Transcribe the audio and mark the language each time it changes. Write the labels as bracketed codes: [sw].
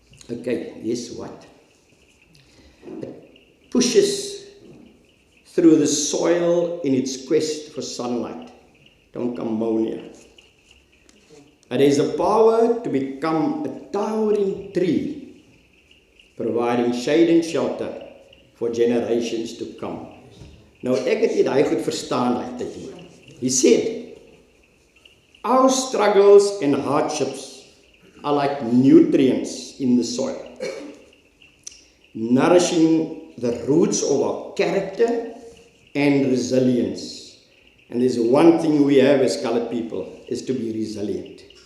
[en] Okay, guess what? It pushes through the soil in its quest for sunlight. Don't come ammonia. It has the power to become a towering tree, providing shade and shelter for generations to come. [af] Nou, ek het nie daai goed verstaan daai tyd nie. [en] He said, our struggles and hardships are like nutrients in the soil, nourishing the roots of our character and resilience. And there's one thing we have as colored people, is to be resilient.